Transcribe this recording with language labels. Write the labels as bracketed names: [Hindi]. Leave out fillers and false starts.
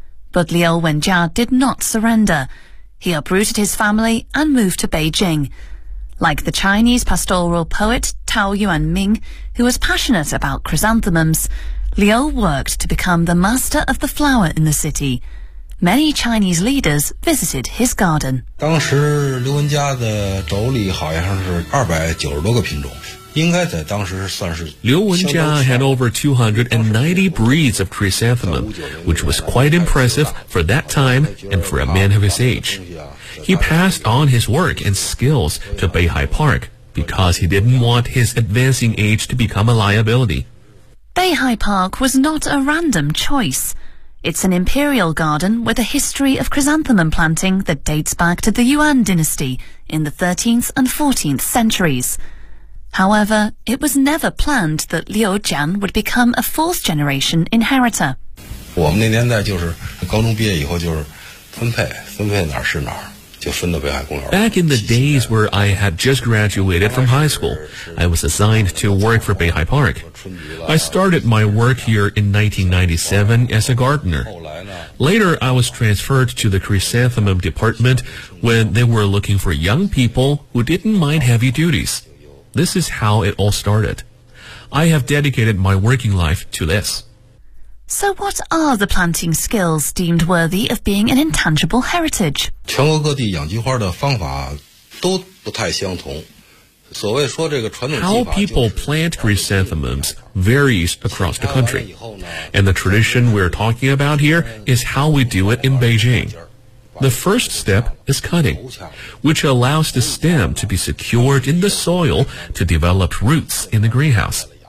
[English] But Liu Wenjia did not surrender. He uprooted his family and moved to Beijing. Like the Chinese pastoral poet Tao Yuanming, who was passionate about chrysanthemums, Liu worked to become the master of the flower in the city. Many Chinese leaders visited his garden. [Chinese] 当时刘文家的妯娌好像是290多个品种，应该在当时算是。 [English] 刘文家 had over 290 breeds of chrysanthemum, which was quite impressive for that time and for a man of his age. He passed on his work and skills to Beihai Park because he didn't want his advancing age to become a liability. Beihai Park was not a random choice. It's an imperial garden with a history of chrysanthemum planting that dates back to the Yuan dynasty in the 13th and 14th centuries. However, it was never planned that Liu Jian would become a fourth generation inheritor. [Chinese] 我们那年代就是高中毕业以后就是分配哪儿是哪儿。 [English] Back in the days where I had just graduated from high school, I was assigned to work for Beihai Park. I started my work here in 1997 as a gardener. Later, I was transferred to the chrysanthemum department when they were looking for young people who didn't mind heavy duties. This is how it all started. I have dedicated my working life to this. So what are the planting skills deemed worthy of being an intangible heritage? [Chinese] 全国各地养菊花的方法都不太相同。所谓说这个传统技法 [English] How people plant chrysanthemums varies across the country. And the tradition we're talking about here is how we do it in Beijing. The first step is cutting, which allows the stem to be secured in the soil to develop roots in the greenhouse.